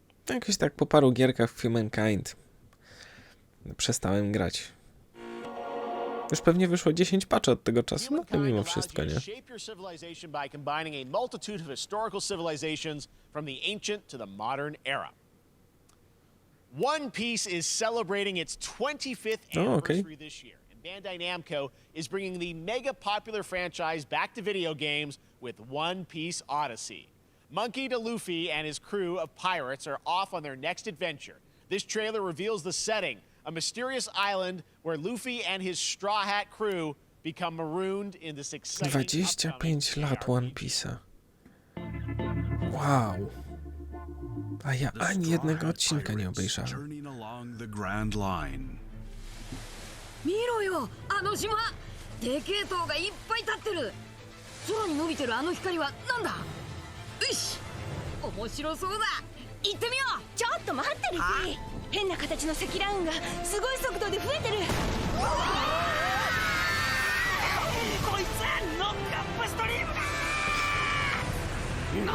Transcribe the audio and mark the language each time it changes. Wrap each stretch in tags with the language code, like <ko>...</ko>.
<pl>Jakoś tak po paru gierkach w Humankind przestałem grać. Już pewnie wyszło 10 patchy od tego czasu, no to mimo wszystko, nie?</pl> <en>Shape your civilization by combining a multitude of historical civilizations from the ancient to the modern era. One Piece is celebrating its 25th anniversary this year, and Bandai Namco is bringing the mega popular franchise back to video games with One Piece Odyssey. Monkey D. Luffy and his crew of pirates are off on their next adventure. This trailer reveals the setting, a mysterious island where Luffy and his Straw Hat crew become marooned in this exciting</en> <pl>25 lat One Piece'a. Wow. A ja ani jednego odcinka nie obejrzałem.</pl> <ja>見ろよ、あの島。でけえ塔がいっぱい立ってる。空に伸びてるあの光はなんだ。よし、面白そうだ。行ってみよう。ちょっと待ってるし。変な形の積乱雲がすごい速度で増えてる。こいつはノックアップストリームだ。</ja>